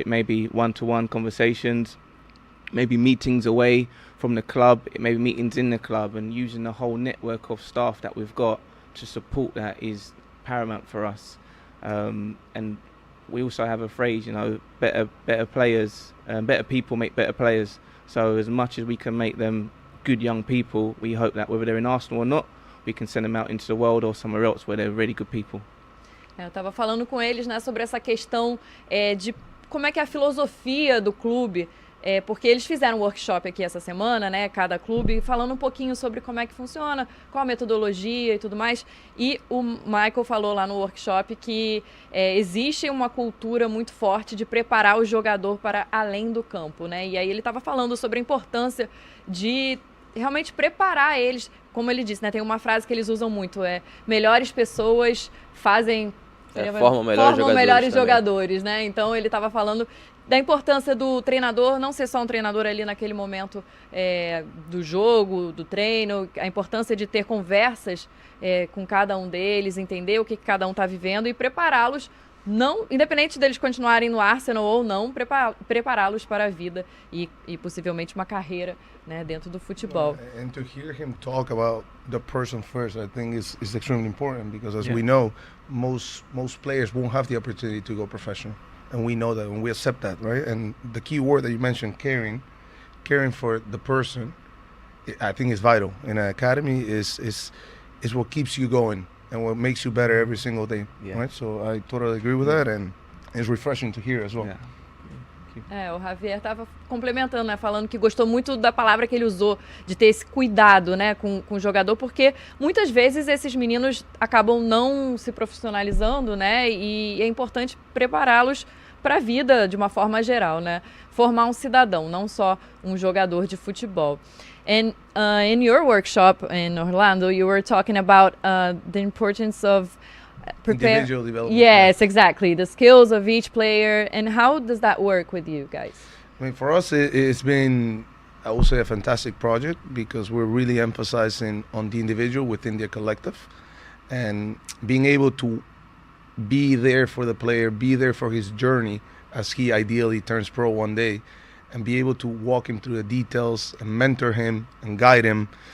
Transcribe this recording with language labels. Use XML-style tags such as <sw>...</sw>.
<en>It may be one-to-one conversations, maybe meetings away from the club, it may be meetings in the club, and using the whole network of staff that we've got to support that is paramount for us. And we also have a phrase, better players, better people make better players. So as much as we can make them good young people, we hope that whether they're in Arsenal or not, we can send them out into the world or somewhere else where they're really good people.</en> <pt>Eu estava falando com eles, né, sobre essa questão de como é que é a filosofia do clube, porque eles fizeram um workshop aqui essa semana, né, cada clube, falando um pouquinho sobre como é que funciona, qual a metodologia e tudo mais. E o Michael falou lá no workshop que existe uma cultura muito forte de preparar o jogador para além do campo, né? E aí ele estava falando sobre a importância de realmente preparar eles, como ele disse, né? Tem uma frase que eles usam muito, melhores pessoas formam melhores jogadores, né? Então ele estava falando da importância do treinador não ser só um treinador ali naquele momento do jogo, do treino, a importância de ter conversas com cada um deles, entender o que cada um está vivendo e prepará-los, não, independente deles continuarem no Arsenal ou não, prepará-los para a vida e possivelmente uma carreira, né, dentro do futebol.</pt> <en>And to hear him talk about the person first, I think is extremely important, because as we know, most players won't have the opportunity to go professional, and we know that, and we accept that, right? And the key word that you mentioned, caring for the person, I think is vital in an academy. Is what keeps you going and what makes you better every single day, right? So I totally agree with that, and it's refreshing to hear as well.</en> <pt>O Javier estava complementando, né, falando que gostou muito da palavra que ele usou, de ter esse cuidado, né, com o jogador, porque muitas vezes esses meninos acabam não se profissionalizando, né, e é importante prepará-los para a vida de uma forma geral, né, formar um cidadão, não só um jogador de futebol.</pt> <en>And in your workshop in Orlando, you were talking about the importance of individual development. Yes, exactly. The skills of each player. And how does that work with you guys? I mean, for us, it's been, I would say, a fantastic project, because we're really emphasizing on the individual within the collective, and being able to be there for the player, be there for his journey as he ideally turns pro one day, and be able to walk him through the details and mentor him and guide him.</en>